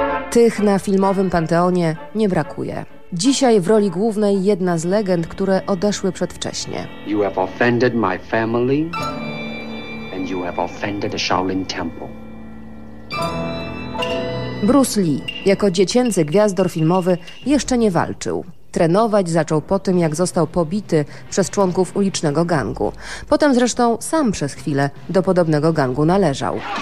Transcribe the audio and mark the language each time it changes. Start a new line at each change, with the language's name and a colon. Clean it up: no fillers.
Polish: Tych na filmowym panteonie nie brakuje. Dzisiaj w roli głównej jedna z legend, które odeszły przedwcześnie.
English: You have offended my family. And you have offended the Shaolin Temple.
Polish: Bruce Lee, jako dziecięcy gwiazdor filmowy, jeszcze nie walczył. Trenować zaczął po tym, jak został pobity przez członków ulicznego gangu. Potem zresztą sam przez chwilę do podobnego gangu należał.